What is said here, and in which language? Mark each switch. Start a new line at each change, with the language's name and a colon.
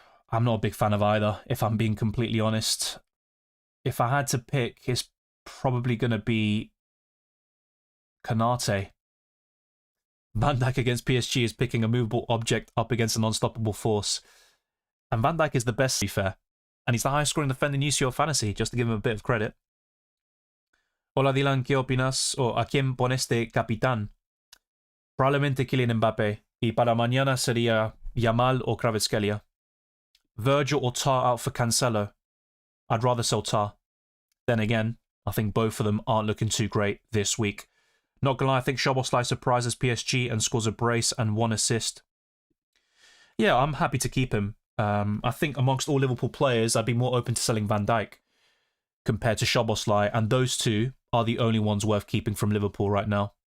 English: I'm not a big fan of either, if I'm being completely honest. If I had to pick, it's probably going to be Konate. Van Dijk against PSG is picking a movable object up against an unstoppable force. And Van Dijk is the best, to be fair. And he's the highest scoring defender in UCL Fantasy, just to give him a bit of credit.
Spanish: Hola Dylan, ¿qué opinas? O ¿a quién pones de capitán? Probablemente Kylian Mbappe. Y para mañana sería Yamal o Kvaratskhelia.
English: Virgil or Tar out for Cancelo. I'd rather sell Tar. Then again, I think both of them aren't looking too great this week. Not gonna lie, I think Szoboszlai surprises PSG and scores a brace and 1 assist. Yeah, I'm happy to keep him. I think amongst all Liverpool players, I'd be more open to selling Van Dijk compared to Szoboszlai, and those two are the only ones worth keeping from Liverpool right now.